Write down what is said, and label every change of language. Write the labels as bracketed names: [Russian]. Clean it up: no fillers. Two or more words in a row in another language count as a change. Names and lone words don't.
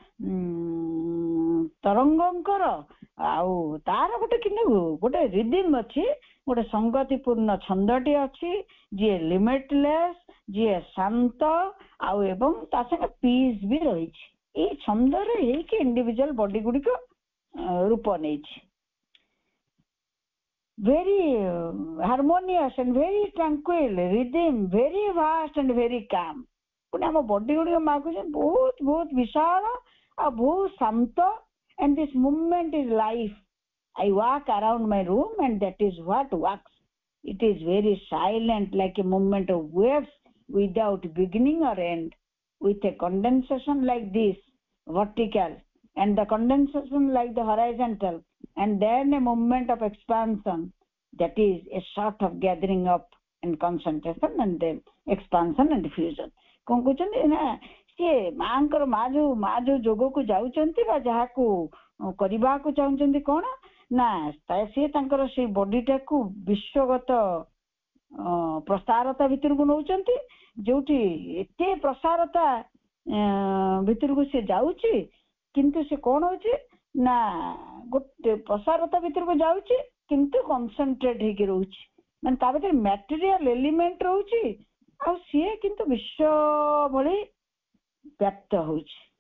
[Odia] ତରଙ୍ଗଙ୍କର ଆଉ ତାର ଗୋଟେ କିନ୍ତୁ ଗୋଟେ ରିଦିମ୍ ଅଛି ଗୋଟେ ସଂଗତିପୂର୍ଣ୍ଣ ଛନ୍ଦଟି ଅଛି ଯିଏ ଲିମିଟଲେସ୍ ଯିଏ ଶାନ୍ତ ଆଉ ଏବଂ ତା ସାଙ୍ଗେ ପିସ୍ ବି ରହିଛି ଏଇ ଛନ୍ଦରେ ହେଇକି [English] individual body [Odia] ଗୁଡିକ ରୂପ ନେଇଛି [English] very harmonious and very tranquil rhythm very vast and very calm [Odia] ପୁଣି ଆମ ବଡି ଗୁଡିକ ମାଗୁଛନ୍ତି ବହୁତ ବହୁତ ବିଶାଳ ଆଉ ବହୁତ ଶାନ୍ତ [English] and this movement is life. I walk around my room and that is what works. It is very silent like a movement of waves without beginning or end, with a condensation like this vertical and the condensation like the horizontal, and then a movement of expansion, that is a sort of gathering up and concentration and then expansion and diffusion. [Odia] କଣ କହୁଛନ୍ତି ନା ସିଏ ମାଙ୍କର ମା ଯୋଉ ଯୋଗକୁ ଯାଉଛନ୍ତି ବା ଯାହାକୁ କରିବାକୁ ଚାହୁଁଛନ୍ତି କଣ ନା ସିଏ ତାଙ୍କର ସେଇ ବଡିଟାକୁ ବିଶ୍ୱଗତ ପ୍ରସାରତା ଭିତରକୁ ନଉଛନ୍ତି ଯୋଉଠି ଏତେ ପ୍ରସାରତା ଭିତରକୁ ସେ ଯାଉଛି କିନ୍ତୁ ସେ କଣ ହଉଛି ନା ଗୋଟେ ପ୍ରସାରତା ଭିତରକୁ ଯାଉଛି କିନ୍ତୁ କନସେନ୍ଟ୍ରେଟ ହେଇକି ରହୁଛି ମାନେ ତା ଭିତରେ [English] material element [Odia] ରହୁଛି ଆଉ ସିଏ କିନ୍ତୁ ବିଶ୍ୱ ଭଳି ବ୍ୟାପ୍ତ ହଉଛି